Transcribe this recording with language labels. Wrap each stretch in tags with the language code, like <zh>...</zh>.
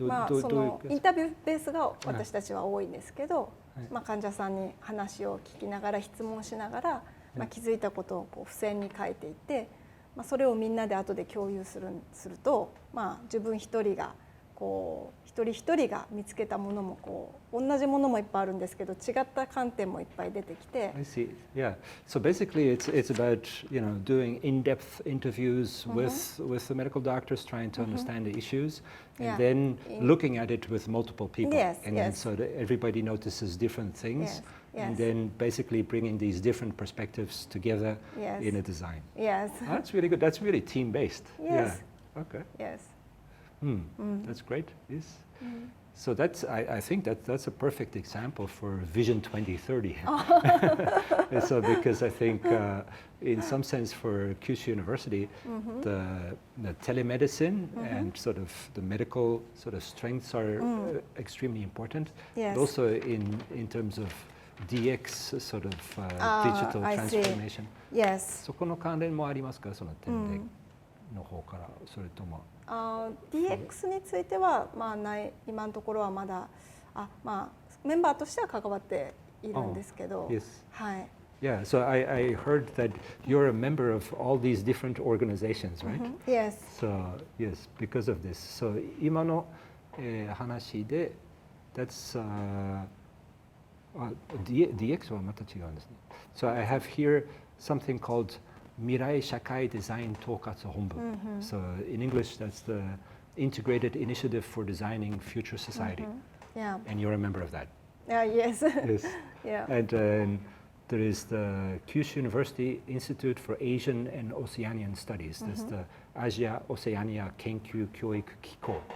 <ja>そのインタビューベースが私たちは多いんですけど、患者さんに話を聞きながら質問しながら、気づいたことをこう付箋に書いていって、それをみんなで後で共有すると、自分一人がこう一人一人が見つけたものもこう同じものもいっぱいあるんですけど違った観点もいっぱい出てきて。</ja> <en>I see. Yeah. So basically, it's about doing in-depth interviews with the medical doctors, trying to understand the issues, and then looking at it with multiple people, and then so that everybody notices different things, and then basically bringing these different perspectives together in a design. Yes. That's really good. That's really team-based. Yes. Yeah. Okay. Yes. That's great. Yes. So I think that's a perfect example for Vision 2030. So because I think in some sense for Kyushu University, the telemedicine and sort of the medical sort of strengths are extremely important. Yes. But also in terms of DX sort of digital transformation. Yes.</en> <ja>そこの関連もありますか、その点での方から、それとも。 DX については今のところはまだメンバーとしては関わっているんですけど、はい。</ja> <en>Yeah, so I heard that you're a member of all these different organizations, right? Yes. So yes, because of this.</en> <ja>So 今の話で that's DX はまた違うんですね。</ja> <en>So I have here something called 未来社会デザイン統括本部. So in English, that's the Integrated Initiative for Designing Future Society. Yeah. And you're a member of that. Yes. Yes. Yeah. And there is the Kyushu University Institute for Asian and Oceanian Studies. That's the Asia Oceania Kenkyu Kyoiku Kiko.</en>